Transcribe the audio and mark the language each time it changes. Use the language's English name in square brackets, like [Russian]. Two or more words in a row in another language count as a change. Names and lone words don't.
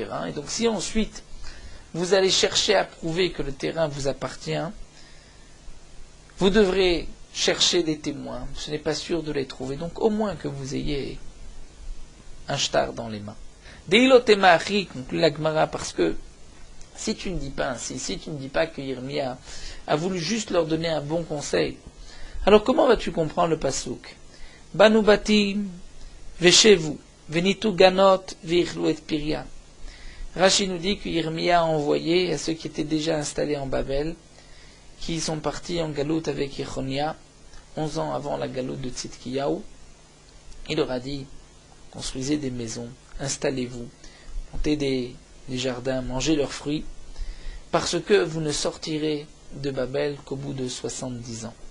[French] Et donc, si ensuite, vous allez chercher à prouver que le terrain vous appartient, vous devrez chercher des témoins, ce n'est pas sûr de les trouver, donc au moins que vous ayez un shtar dans les mains. Deilotemachi, conclut la Gemara, parce que si tu ne dis pas ainsi, si tu ne dis pas que Yirmiya a voulu juste leur donner un bon conseil, alors comment vas-tu comprendre le pasouk? [Hebrew] בנו בתים ושבו ונטעו גנות ואכלו את פריין. [French] Rashi nous dit que Yirmiya a envoyé à ceux qui étaient déjà installés en Babel, qui sont partis en galoute avec Yechonia, 11 ans avant la galoute de Tzidkiyahu. Il leur a dit, construisez des maisons, installez-vous, montez des jardins, mangez leurs fruits, parce que vous ne sortirez de Babel qu'au bout de 70 ans.